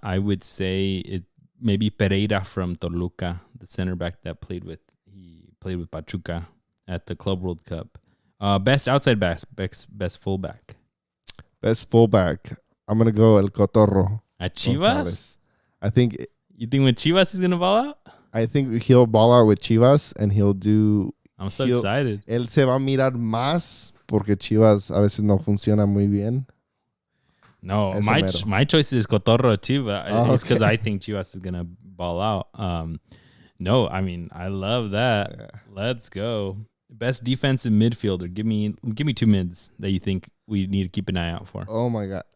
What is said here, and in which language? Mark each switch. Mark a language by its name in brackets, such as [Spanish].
[English] I would say it maybe Pereira from Toluca, the center back that played with Pachuca at the Club World Cup. Best outside back, best fullback. Best fullback. I'm going to go El Cotorro. At Chivas? Gonzalez. I think... You think with Chivas he's going to ball out? I think he'll ball out with Chivas and he'll do... I'm so excited. [Spanish] Él se va a mirar más porque Chivas a veces no funciona muy bien. [English] No, my choice is Cotorro too, but it's because I think Chivas is going to ball out. No, I mean, I love that. Yeah. Let's go. Best defensive midfielder. Give me two mids that you think we need to keep an eye out for. Oh, my God.